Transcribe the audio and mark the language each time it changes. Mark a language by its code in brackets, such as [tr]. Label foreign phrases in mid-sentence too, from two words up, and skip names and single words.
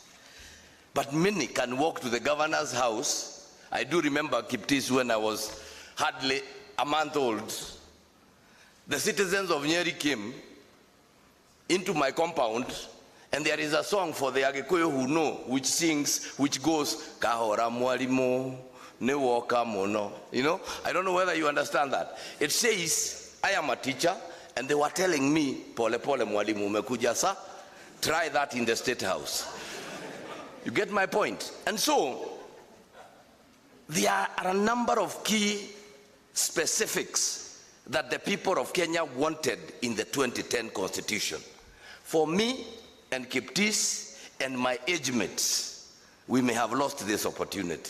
[en] But many can walk to the governor's house. I do remember, Kiptis, when I was hardly a month old, the citizens of Nyeri came into my compound, and there is a song for the Agikuyu who know, which goes, [ki] Kahora mwalimu, ne woka mono. [en] You know, I don't know whether you understand that. It says, I am a teacher, and they were telling me, [sw] pole pole mwalimu umekuja sa, [en] try that in the State House. You get my point? And so, there are a number of key specifics that the people of Kenya wanted in the 2010 Constitution. For me and Kiptis and my age mates, we may have lost this opportunity.